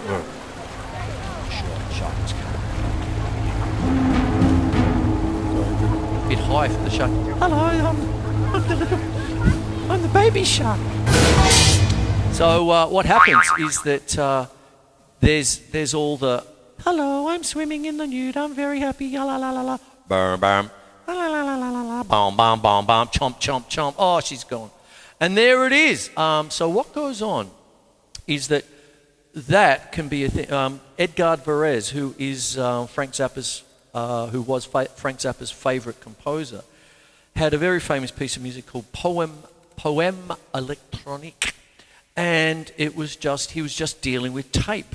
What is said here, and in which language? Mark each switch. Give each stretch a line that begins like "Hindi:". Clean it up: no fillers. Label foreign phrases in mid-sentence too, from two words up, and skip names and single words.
English: Shark's coming. A bit high for the shark. Hello, I'm the baby shark. So what happens is that there's all the, hello, I'm swimming in the nude, I'm very happy, la la la la la, bam bam, la la la la la la la, bam bam bam bam, chomp chomp chomp, oh, she's gone. And there it is. So what goes on is that can be a thing. Edgard Varese, who is Frank Zappa's, who was Frank Zappa's favourite composer, had a very famous piece of music called Poème Électronique, and he was just dealing with tape.